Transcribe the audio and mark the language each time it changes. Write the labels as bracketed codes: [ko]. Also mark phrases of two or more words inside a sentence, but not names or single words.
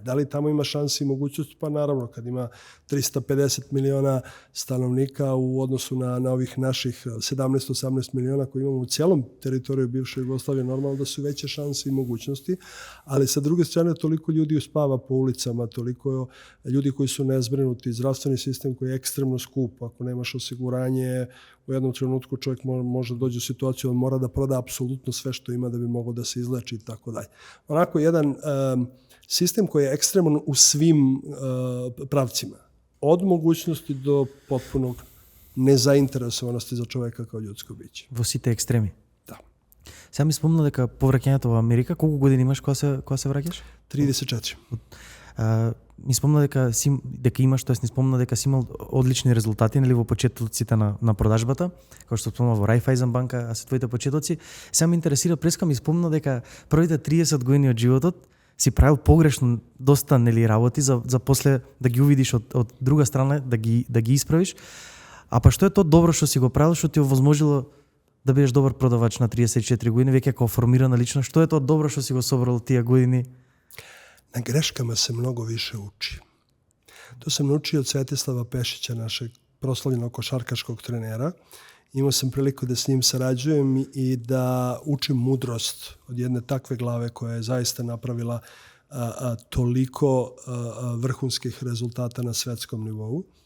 [sr] Da li tamo ima šanse i mogućnosti? Pa naravno, kad ima 350 miliona stanovnika u odnosu na ovih naših 17-18 miliona koji imamo u cijelom teritoriju bivše Jugoslavije, normalno da su veće šanse i mogućnosti, ali sa druge strane toliko ljudi uspava po ulicama, toliko ljudi koji su nezbrinuti, zdravstveni sistem koji je ekstremno skup, ako nemaš osiguranje, u jednom trenutku čovjek može doći u situaciju, on mora da proda apsolutno sve što ima da bi mogao da se izleči i tako dalje. Onako jedan sistem koji je ekstreman u svim pravcima. Od mogućnosti do potpunog nezainteresovanosti za čovjeka kao ljudsko biće. [mk] Во сите екстреми. Да. Сега ми спомна дека повраќањето во Америка, колку години имаш кога се враќаш? 34. Ми спомна дека имаш, тоест ни спомна дека си имал одлични резултати, нели, во почетоците на продажбата, како што спомна во Raiffeisen банка, а се твоите почетоци. Сега ме интересира, преска ми спомна дека првите 30 години од животот си правил погрешно доста, нели, работи за после да ги увидиш од друга страна, да ги исправиш. А па што е тоа добро што си го правил, што ти овозможило да бидеш добар продавач на 34 години, веќе како формирана личност? Што е тоа добро што си го собрал тие години? [sr] Na greškama se mnogo više uči. To sam naučio od Svetislava Pešića, našeg proslavljenog košarkaškog trenera. Imao sam priliku da s njim sarađujem i da učim mudrost od jedne takve glave koja je zaista napravila toliko vrhunskih rezultata na svetskom nivou.